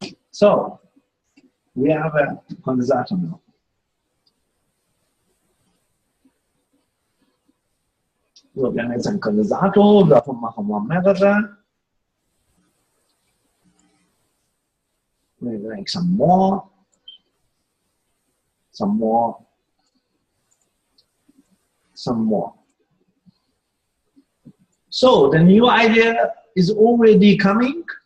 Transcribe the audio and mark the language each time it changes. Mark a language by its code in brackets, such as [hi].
[en] So, we have a Kondensator now. [de] So, wir haben jetzt einen Kondensator, davon machen wir mehrere. [en] We make some more, some more, some more. So, the new idea is already coming.